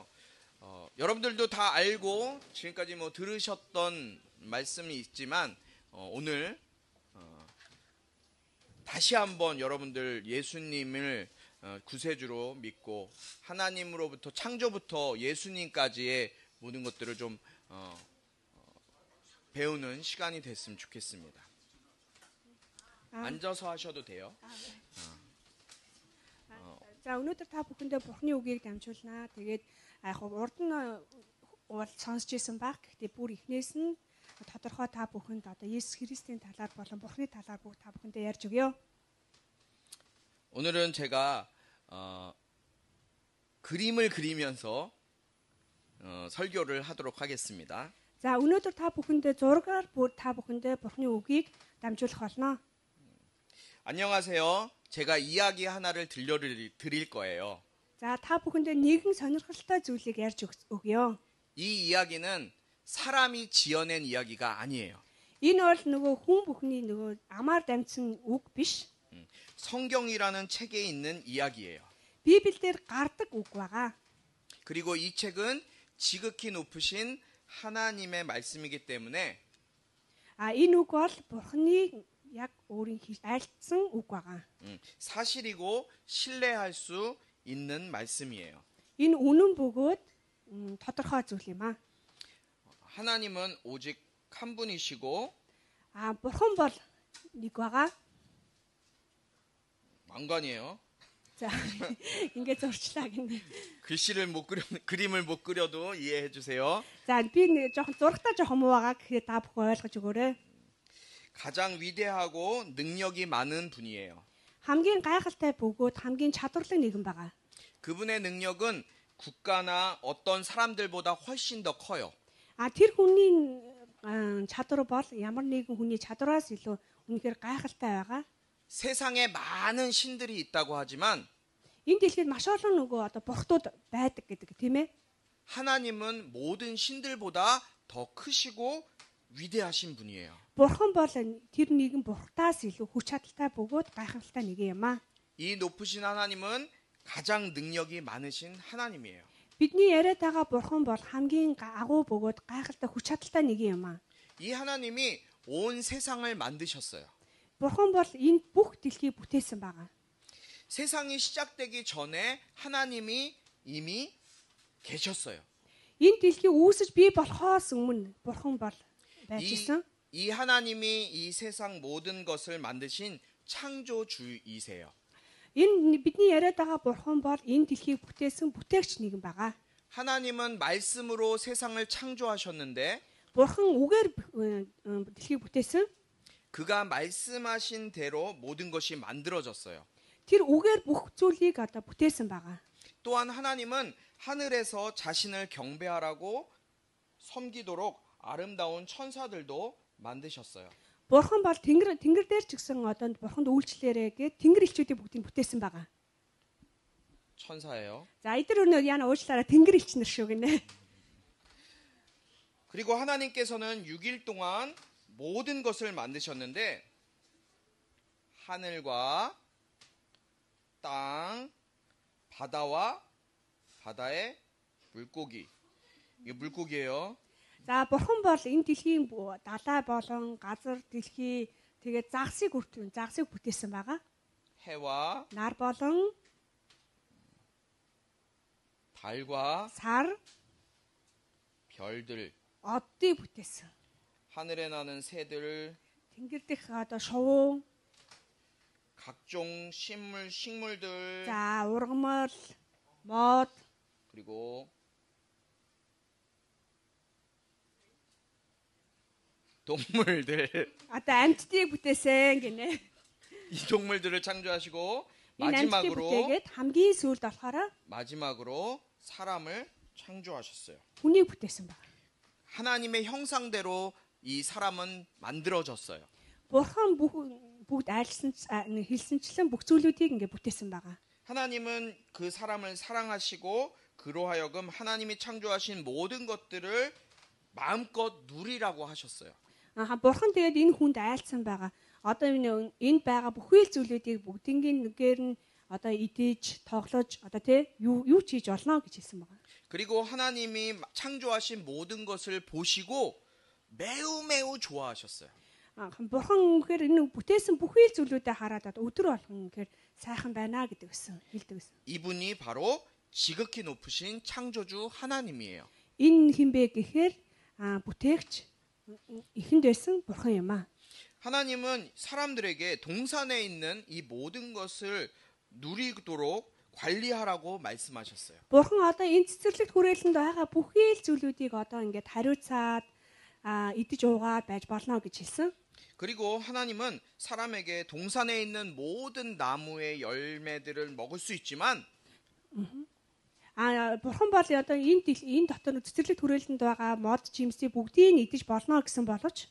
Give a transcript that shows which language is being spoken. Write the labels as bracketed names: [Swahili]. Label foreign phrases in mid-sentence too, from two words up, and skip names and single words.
[Korean] 여러분들도 다 알고 지금까지 뭐 들으셨던 말씀이 있지만 오늘 다시 한번 여러분들 예수님을 구세주로 믿고 하나님으로부터 창조부터 예수님까지의 모든 것들을 좀 배우는 시간이 됐으면 좋겠습니다. 앉아서 하셔도 돼요. [Mongolian] За өнөөдөр та бүхэндээ Бурхны үгийг дамжуулнаа. Тэгээд яг урд нь сонсч ирсэн баг. Гэхдээ бүр эхнээс нь тодорхой та бүхэнд одоо Есүс Христийн талаар болон Бурхны талаар бүгд та бүхэндээ ярьж өгье. [Korean] 오늘은 제가 그림을 그리면서 설교를 하도록 하겠습니다. [Mongolian] За өнөөдөр та бүхэндээ зургаар та бүхэндээ Бурхны үгийг дамжуулах болно. [Korean] 안녕하세요. 제가 이야기 하나를 들려드릴 거예요. [Mongolian] За та бүхэндээ нэгэн сонирхолтой зүйлийг ярьж өгье. [Korean] 이 이야기는 사람이 지어낸 이야기가 아니에요. [Mongolian] Энэ бол нөгөө хүн бүхний нөгөө амаар дамжсан үг биш. [Korean] 성경이라는 책에 있는 이야기예요. [Mongolian] Библиэлд гардаг үг байгаа. [Korean] 그리고 이 책은 지극히 높으신 하나님의 말씀이기 때문에 [Mongolian] Энэ үг бол Бурхны яг өөрийн айлтсан үг байгаа. [Korean] 사실이고 신뢰할 수 있는 말씀이에요. [Mongolian] Энэ үнэн бөгөөд тодорхой зүйл юм аа. [Korean] 하나님은 오직 한 분이시고 [Mongolian] Бурхан бол нэг байгаа. [Korean] 왕관이에요. [Mongolian] За ингээд зурчлаа гинэ. [Korean] 그림을 못 그려도 이해해 주세요. [Mongolian] За би нэг жоохон зурагтаа жоохон муу байгаа гэхэд та бүхэн ойлгож өгөөрэй. [Korean] 가장 위대하고 능력이 많은 분이에요. [Mongolian] хамгийн гайхалтай бөгөөд хамгийн чадварлаг нэгэн байгаа. [Korean] 그분의 능력은 국가나 어떤 사람들보다 훨씬 더 커요. [Mongolian] Тэр хүний чадвар бол ямар нэгэн хүний чадвараас илүү үнэхээр гайхалтай байгаа. [Korean] 세상에 많은 신들이 있다고 하지만 [Mongolian] Энэ дэлхийд маш олон нөгөө одоо бурхтууд байдаг гэдэг тийм ээ. [Korean] 하나님은 모든 신들보다 더 크시고 위대하신 분이에요. [Mongolian] Бурхан бол тэр нэгэн бурхтаас илүү хүч чадалтай бөгөөд гайхалтай нэг юм аа. [Korean] 이 높으신 하나님은 가장 능력이 많으신 하나님이에요. [Mongolian] Бидний яриад байгаа бурхан бол хамгийн агуу бөгөөд гайхалтай хүч чадалтай нэг юм аа. [Korean] 이 하나님이 온 세상을 만드셨어요. [Mongolian] Бурхан бол энэ бүх дэлхийг бүтээсэн байгаа. [Korean] 세상이 시작되기 전에 하나님이 이미 계셨어요. [Mongolian] Энэ дэлхийг үүсэж бий болохоос өмнө бурхан бол байж исэн. [Korean] 이 하나님이 이 세상 모든 것을 만드신 창조주이세요. [Mongolian] Энэ бидний яриад байгаа бурхан бол энэ дэлхийг бүтээсэн бүтээгч нэгэн байгаа. [Korean] 하나님은 말씀으로 세상을 창조하셨는데 [Mongolian] Бурхан үгээр дэлхийг бүтээсэн. [Korean] 그가 말씀하신 대로 모든 것이 만들어졌어요. [Mongolian] Тэр үгээр бүх зүйлийг одоо бүтээсэн байгаа. [Korean] 또한 하나님은 하늘에서 자신을 경배하라고 섬기도록 아름다운 천사들도 만드셨어요. [Mongolian] Бурхан бол тэнгэр дээр ч гэсэн одоо бурханд үйлчлээрээ гэ тэнгэр элчүүдийг бүгдийг бүтээсэн байгаа. [Korean] 천사예요. [Mongolian] За эдгээр өнөө яна уучлаарай тэнгэр элчнэр шүү гинэ. [Korean] 그리고 하나님께서는 6일 동안 모든 것을 만드셨는데 하늘과 땅, 바다와 바다의 물고기. 이게 물고기예요. [Mongolian] За бурхан бол энэ дэлхийн далай болон газар дэлхий тэгээ загсыг бүтээсэн байгаа. [Korean] 해와 [Mongolian] Нар болон [Korean] 달과 [Mongolian] сар [Korean] 별들, [Mongolian] оддыг бүтээсэн. [Korean] 하늘에 나는 새들, [Mongolian] Тэнгэр дэх одоо шувуу, [Korean] 각종 식물들, [Mongolian] за ургамал, мод, [Korean] 그리고 동물들. [Mongolian] одоо амьтдыг бүтээсэн гинэ. [Korean] 이 동물들을 창조하시고 [Mongolian] Энэ амьтдыг бүтээгээд хамгийн сүүлд болохоор [Korean] 마지막으로 사람을 창조하셨어요. [Mongolian] хүнийг бүтээсэн байна. [Korean] 하나님의 형상대로 이 사람은 만들어졌어요. [Mongolian] Бурхан бүгд хэлсэнчлэн бүх зүйлүүдийг ингээ бүтээсэн байгаа. [Korean] 하나님은 그 사람을 사랑하시고 그로 하여금 하나님이 창조하신 모든 것들을 마음껏 누리라고 하셨어요. [Mongolian] Бурхан тэгээд энэ хүнд айлцсан байгаа. Одоо энэ байгаа бүхий л зүйлүүдийг бүгднийг нэгээр нь одоо идэж, тоглож, одоо тий юу ч хийж олно гэж хэлсэн байгаа. [Korean] 그리고 하나님이 창조하신 모든 것을 보시고 매우 좋아하셨어요. [Mongolian] Бурхан үнэхээр энэ бүтээсэн бүхий л зүйлүүдээ хараад өдөр болгон үнэхээр сайхан байна гэдэг хэлдэг гэсэн. [Korean] 이분이 바로 지극히 높으신 창조주 하나님이에요. [Mongolian] Энэ хинбэ гэхээр бүтээгч ихэнд байсан бурхан юм аа. [Korean] 하나님은 사람들에게 동산에 있는 이 모든 것을 누리도록 관리하라고 말씀하셨어요. [Mongolian] Бурхан одоо энэ цэцэрлэгт хүрээлэнд байгаа бүхий л зүйлүүдийг одоо ингээд хариуцаад идэж уугаад байж болно гэж хэлсэн. [Korean] 그리고 하나님은 사람에게 동산에 있는 모든 나무의 열매들을 먹을 수 있지만 [Mongolian] Бурхан бол одоо энэ дотор цэцэрлэгт хүрээлэнд байгаа мод жимсийг бүгдийг нь идэж болно гэсэн боловч